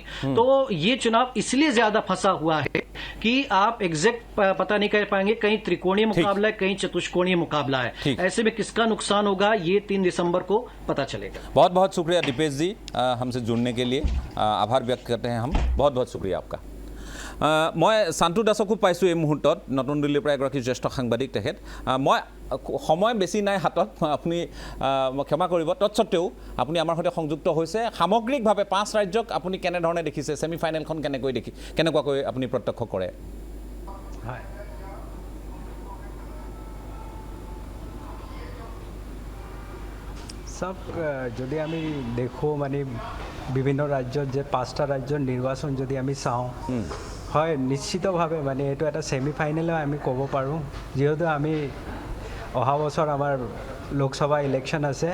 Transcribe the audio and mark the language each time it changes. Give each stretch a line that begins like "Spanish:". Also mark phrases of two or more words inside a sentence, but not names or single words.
Hindi: तो ये चुनाव इसलिए ज्यादा फंसा हुआ है कि आप एग्जैक्ट पता नहीं कर पाएंगे, कहीं त्रिकोणीय मुकाबला है, कहीं चतुष्कोणीय मुकाबला है। ऐसे में किसका नुकसान होगा ये 3 दिसंबर को पता चलेगा। बहुत बहुत शुक्रिया दीपेश जी हमसे जुड़ने के लिए, आभार व्यक्त करते हैं हम। बहुत बहुत शुक्रिया आपका।
Assamese: मैं शान्तु दासको पाइছোঁ এই মুহূৰ্তত, নতুন দিল্লীৰ পৰা এগৰাকী জ্যেষ্ঠ সাংবাদিক তেখেত। মই সময় বেছি নাই হাতত, আপুনি ক্ষমা কৰিব, তৎসত্ত্বেও আপুনি আমাৰ সৈতে সংযুক্ত হৈছে। সামগ্ৰিকভাৱে 5 ৰাজ্যক আপুনি কেনেধৰণে দেখিছে,
English: semi finalখন
Assamese: কেনেকুৱাকৈ আপুনি প্ৰত্যক্ষ কৰে? হয়, সব যদি আমি দেখোঁ মানে বিভিন্ন ৰাজ্যত যে 5টা ৰাজ্যৰ নিৰ্বাচন যদি আমি চাওঁ, হয় নিশ্চিতভাৱে মানে এইটো এটা
English: semi final
Assamese: আমি ক'ব পাৰোঁ, যিহেতু আমি অহা বছৰ আমাৰ লোকসভা ইলেকশ্যন আছে।